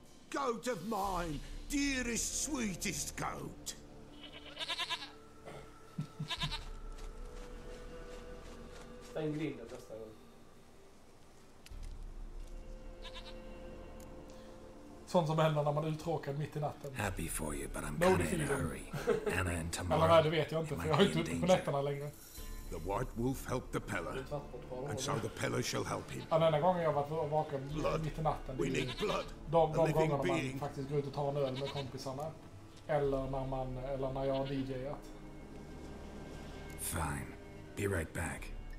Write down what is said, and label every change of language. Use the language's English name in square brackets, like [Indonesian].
[English] Goat of mine, dearest, sweetest goat. [Swedish] Stäng grinden nästa gång. Sånt som händer när man är uttråkad mitt i natten. [English] Happy for you, but I'm kinda in a hurry. Anna and Tamara. [Swedish] Eller nej, det vet jag inte, för jag är inte ute på nätterna längre. [English] The White Wolf helped the Peller, and so the Peller shall help him. [Swedish] Ja, den enda gången jag varit vaken mitt i natten. [English] We need blood. [Swedish] De gångerna man faktiskt går ut och tar en öl med kompisarna. Eller när jag har DJat. [English] Fine. Be right back.